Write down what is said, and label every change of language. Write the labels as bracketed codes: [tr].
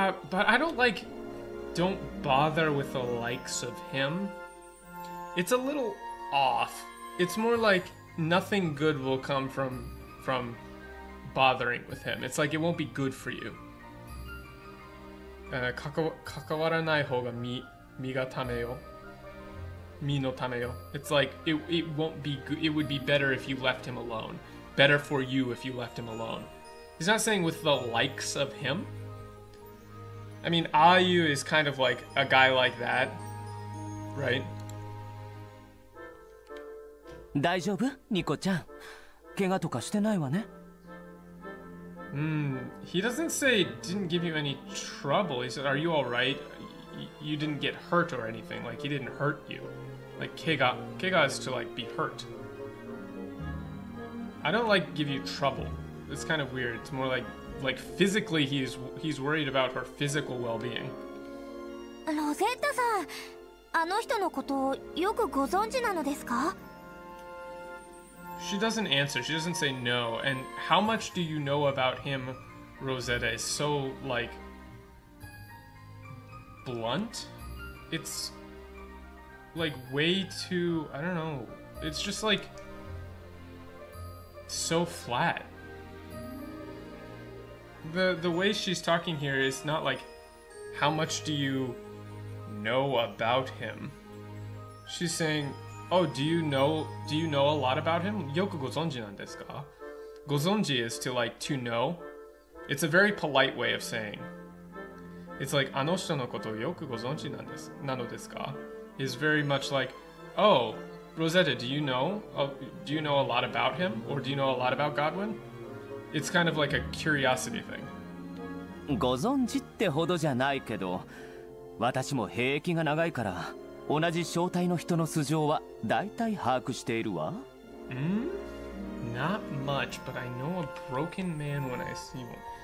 [en] But I don't bother with the likes of him. It's a little off. It's more like nothing good will come from bothering with him. It's like it won't be good for you. [ja] 関わらない方が身がためよ。身のためよ。 [en] It's like it won't be good. It would be better if you left him alone. Better for you if you left him alone. He's not saying with the likes of him. I mean, Ayu is kind of like a guy like that, right? [ja] 大丈夫？ニコちゃん。怪我とかしてないわね。 [en] He doesn't say didn't give you any trouble. He said, are you alright? You didn't get hurt or anything. Like, he didn't hurt you. Like, kega is to, like, be hurt. I don't, like, give you trouble. It's kind of weird. It's more like physically he's worried about her physical well-being. [ja] ロゼッタさん、あの人のことをよくご存知なのですか? [en] She doesn't answer. She doesn't say no. And how much do you know about him, Rosetta, is so, like, blunt? It's, like, way too, I don't know. It's just, like, so flat. The way she's talking here is not like, how much do you know about him? She's saying, oh, do you know a lot about him? [ja] Yoku gozonji nan desu ka? [en] Gozonji is to, like, to know. It's a very polite way of saying. It's like, [ja] ano shito no koto yoku gozonji nano desu ka? [en] Is very much like, oh, Rosetta, do you know a lot about him? Or do you know a lot about Godwin? It's kind of like a curiosity thing. [ja] ご存知ってほどじゃないけど、私も兵役が長いから、同じ正体の人の素性は大体把握しているわ。 [en] Not much, but I know a broken man when I see one.